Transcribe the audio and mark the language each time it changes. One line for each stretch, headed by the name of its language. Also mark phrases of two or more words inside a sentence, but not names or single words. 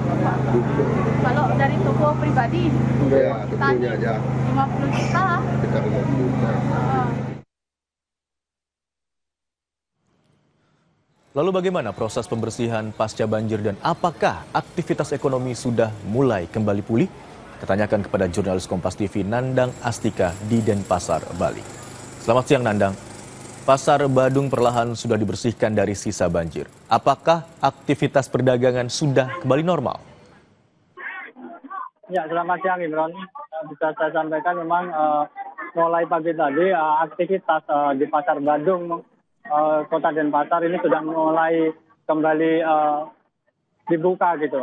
Indonesian: Kalau dari toko pribadi kita aja 50 juta. Kita 50 juta. Lalu bagaimana proses pembersihan pasca banjir dan apakah aktivitas ekonomi sudah mulai kembali pulih? Kita tanyakan kepada jurnalis Kompas TV Nandang Astika di Denpasar, Bali. Selamat siang Nandang. Pasar Badung perlahan sudah dibersihkan dari sisa banjir. Apakah aktivitas perdagangan sudah kembali normal? Ya, selamat siang Imron. Bisa saya sampaikan memang mulai pagi tadi aktivitas di Pasar Badung Kota Denpasar ini sudah mulai kembali dibuka gitu.